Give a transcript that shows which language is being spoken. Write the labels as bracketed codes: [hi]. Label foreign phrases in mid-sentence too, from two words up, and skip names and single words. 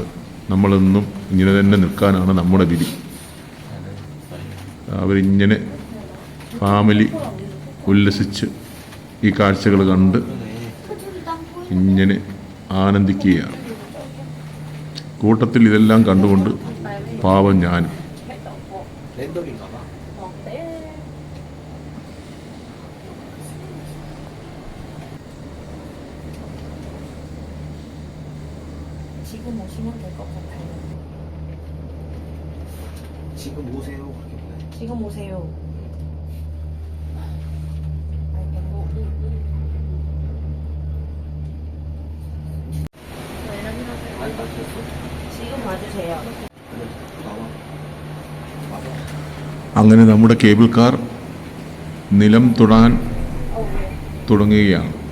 [ml] നമ്മളെന്നും ഇങ്ങനെ തന്നെ നിൽക്കാനാണ് നമ്മുടെ വിധി. അവരിങ്ങനെ ഫാമിലി ഉല്ലസിച്ച് ഈ കാഴ്ചകൾ കണ്ട് ഇങ്ങനെ ആനന്ദിക്കുകയാണ്. കൂട്ടത്തിൽ ഇതെല്ലാം കണ്ടുകൊണ്ട് പാവം ഞാനും. [ko] 지금 오시면 될 것 같아요. 지금 오세요. 그렇게 보내. 지금 오세요. 아니 맞췄어? 지금 와주세요. 그래 나와. 맞아. [ml] അങ്ങനെ നമ്മുടെ [en] cable car [ml] നിലം തൊടാൻ തുടങ്ങുകയാണ്.